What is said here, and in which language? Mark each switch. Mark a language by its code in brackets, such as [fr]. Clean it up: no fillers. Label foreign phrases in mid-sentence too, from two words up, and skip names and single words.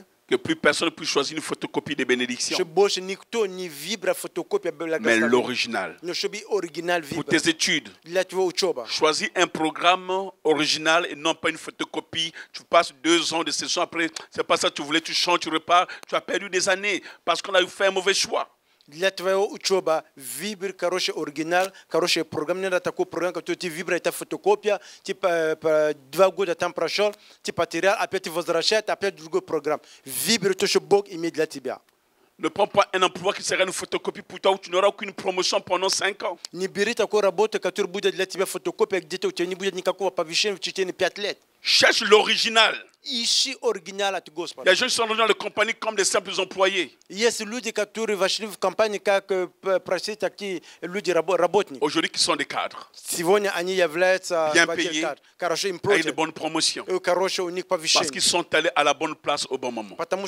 [fr] Que plus personne ne puisse choisir une photocopie des bénédictions, [ru] Чтобы больше никто не выбрал фотокопию [fr] mais [ru] благословения. [fr] l'original. [ru] Но чтобы оригинал [fr] Pour [ru] выбрал. [fr] tes études, [ru] Для твоего учеба. [fr] choisis un programme original et non pas une photocopie. Tu passes 2 ans de session après, c'est pas ça que tu voulais, tu changes, tu repars. Tu as perdu des années parce qu'on a fait un mauvais choix. [ru] Для твоего учеба выбери хороший оригинал, хорошая программа. Не надо такой программ, который ты выбрал, это фотокопия, типа 2 года там прошел, ты потерял, опять ты возвращаешь, опять другой программ. Выбери то, что Бог имеет для тебя. [fr] Ne prends pas un emploi qui sera une photocopie pour toi où tu n'auras aucune promotion pendant 5 ans. [ru] Не бери такую работу, которая будет для тебя фотокопия, где-то у тебя не будет никакого повышения в течение 5 лет. [fr] Cherche l'original. Il y a des gens qui sont dans les compagnies comme des simples employés. Aujourd'hui, qui sont des cadres. Bien payés, avec de bonnes promotions. Parce qu'ils sont allés à la bonne place au bon moment.